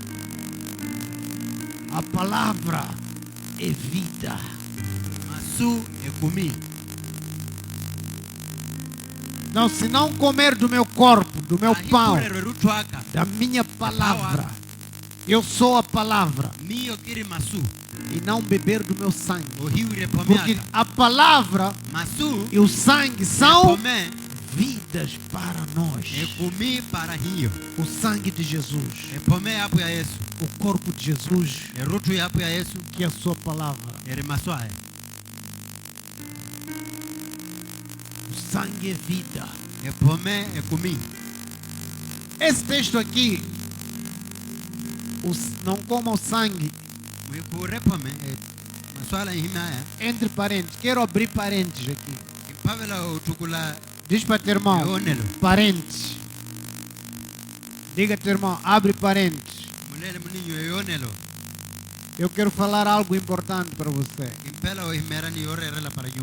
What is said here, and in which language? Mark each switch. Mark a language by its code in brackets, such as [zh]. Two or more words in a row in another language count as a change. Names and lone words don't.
[pt] A palavra é vida. Não, se não comer do meu corpo, do meu pão, da minha palavra, Eu sou a palavra. [vmw] miyo kiri masu [pt] E não beber do meu sangue. [vmw] ohiwire pome [pt] Porque [vmw] aka [pt] a palavra [vmw] masu [pt] e o sangue são [vmw] pome [pt] vidas para nós. [vmw] ekumi para hiyo [pt] O sangue de Jesus, [vmw] epome yapo ya Yesu [pt] o corpo de Jesus, [vmw] erutu yapo ya Yesu [pt] que é a sua palavra. [vmw] eri maswae [pt] O sangue é vida. [vmw] epome ekumi [pt] Esse texto aqui, não coma o sangue, [vmw] mwikure pome maswala himaya [pt] entre parênteses. Quero abrir parênteses aqui. [vmw] impavela utukula [pt] Diz para teu irmão, [vmw] yonelo [pt] parênteses. Diga teu irmão, abre parênteses. [vmw] mulele muninyo yonelo [pt] Eu quero falar algo importante para você. [vmw] impela ohimerani yorerela para nyu